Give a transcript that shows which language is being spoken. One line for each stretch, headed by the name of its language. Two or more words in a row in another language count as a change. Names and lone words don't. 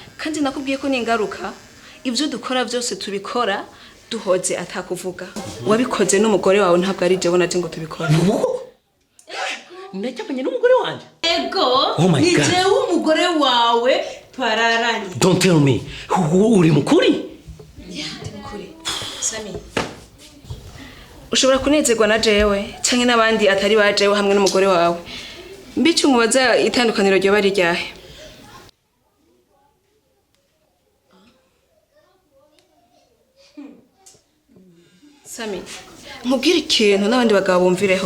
Rundi: Kandi nakubwiye ko ningaruka ibyo dukora byose tubikora duhoze atakuvuga. Wabikoze n'umugore wawe ntabwo ari je bonaje ngo tubikora. Ndacyamenye n'umugore wanje. Ego. Ni je umugore wawe twararanye.
English: Don't tell me.
Rundi: Uri mukuri? Ndi mukuri. Sami. Ushobora kunezerwa na jewe canke nabandi atari bajewe hamwe n'umugore wawe. Mbice umubaza itandukaniro ryo bari ryahe. Sami, nkubwire ikintu n'abandi bagabo bumvireho.